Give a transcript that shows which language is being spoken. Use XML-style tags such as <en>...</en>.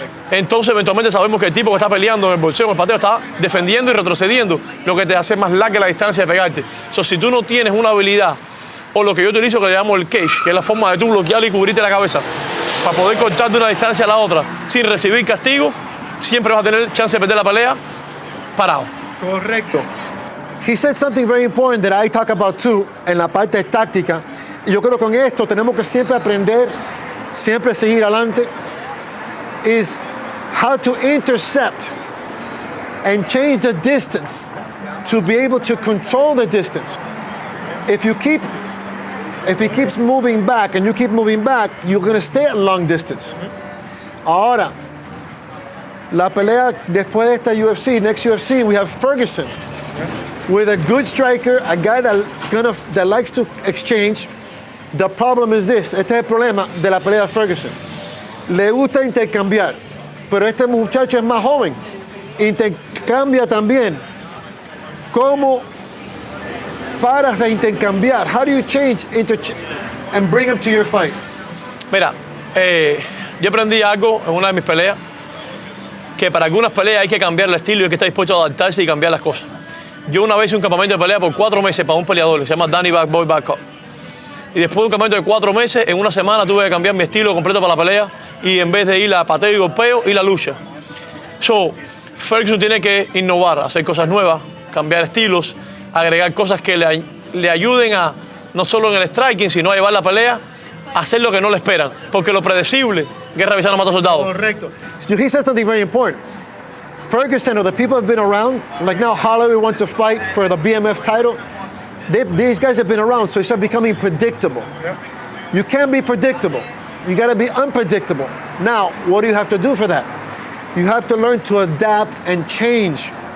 <es>Entonces, eventualmente sabemos que el tipo que está peleando en el boxeo, en el pateo, está defendiendo y retrocediendo, lo que te hace más larga la distancia de pegarte. Si tú no tienes una habilidad, o lo que yo utilizo que le llamo el cage, que es la forma de tú bloquear y cubrirte la cabeza, para poder cortar de una distancia a la otra sin recibir castigo, siempre vas a tener chance de perder la pelea parado. Correcto.</es> <en>He said something very important that I talk about too,</en> <es>en la parte táctica. Y yo creo que con esto tenemos que siempre aprender, siempre seguir adelante,</es> <en>is how to intercept and change the distance to be able to control the distance. If he keeps moving back and you keep moving back, you're going to stay at long distance.</en> <es>Ahora, la pelea después de esta UFC,</es> <en>next UFC, we have Ferguson with a good striker, a guy that likes to exchange. The problem is this,</en> <es>este es el problema de la pelea de Ferguson. Le gusta intercambiar, pero este muchacho es más joven. Intercambia también. ¿Cómo paras de intercambiar?</es> <en>How do you change and bring him to your fight?</en> <es>Mira, yo aprendí algo en una de mis peleas, que para algunas peleas hay que cambiar el estilo y hay que estar dispuesto a adaptarse y cambiar las cosas. Yo una vez hice un campamento de pelea por 4 meses para un peleador que se llama Danny Bad Boy Bad Cop. Y después de un campamento de 4 meses, en una semana tuve que cambiar mi estilo completo para la pelea y en vez de ir a pateo y golpeo, ir a lucha. Ferguson tiene que innovar, hacer cosas nuevas, cambiar estilos, agregar cosas que le ayuden a, no solo en el striking, sino a llevar la pelea, a hacer lo que no le esperan. Porque lo predecible, guerra avisada no mata soldados. Correcto.</es> <en>So he said something very important. Ferguson, or the people have been around, like now Holloway wants to fight for the BMF title. These guys have been around, so they start becoming predictable. Yeah. You can't be predictable. You got to be unpredictable. Now, what do you have to do for that? You have to learn to adapt and change.</en>